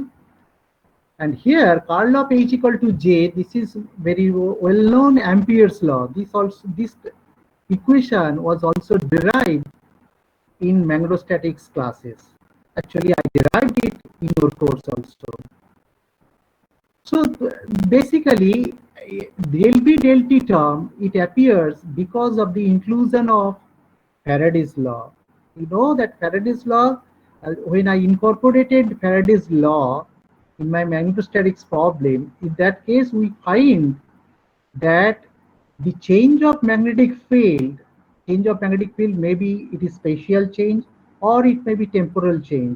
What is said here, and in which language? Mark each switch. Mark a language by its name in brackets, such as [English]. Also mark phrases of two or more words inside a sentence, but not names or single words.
[English] And here, curl of H equal to J, this is very well-known Ampere's law. This equation was also derived in magnetostatics classes. Actually, I derived it in your course also. So basically, del B del T term, it appears because of the inclusion of Faraday's law. You know that Faraday's law, when I incorporated Faraday's law in my magnetostatics problem, in that case we find that the change of magnetic field, maybe it is spatial change or it may be temporal change.